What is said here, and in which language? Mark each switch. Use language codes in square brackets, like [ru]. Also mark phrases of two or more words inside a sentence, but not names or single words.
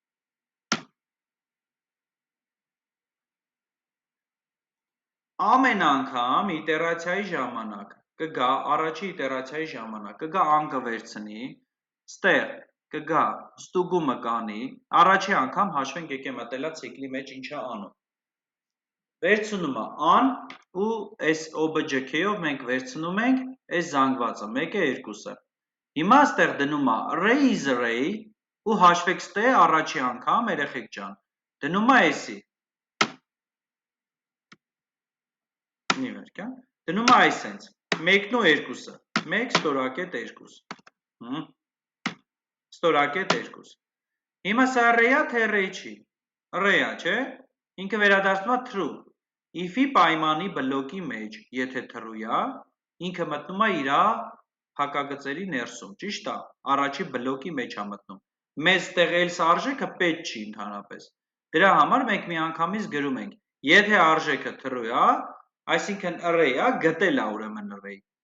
[hy] Ամեն անգամ իտերացիայի ժամանակ կգա, առաջի իտերացիայի ժամանակ կգա անկը վերցնի, ստեղ կգա ստուգումը կանի, առաջի անգամ հաշվենք եկե մտելա ցիկլի մեջ ինչա անում։ Վերցնում է ան ու այս obj k-ով մենք վերցնում ենք այս զանգվածը, 1-ը 2-ը։ Հիմա այստեղ դնում է [en] array is array [hy] ու հաշվեք ստե առաջի անգամ երեխեք ջան դնում է էսի դնում է այսենց 1-ն ու 2-ը 1 ստորակետ 2 ստորակետ 2 հիմա սա array-ա թե array չի array-ա չէ ինքը վերադարձնում է true if-ի պայմանի բլոկի մեջ եթե true է ինքը մտնում է իր հակագծերի ներսում ճիշտ է առաջի բլոկի մեջ է մտնում մեզ տեղ else արժեքը պետք չի ընդհանրապես դրա համար մենք միանգամից գրում ենք եթե արժեքը true է այսինքն array է գտել է ուրեմն array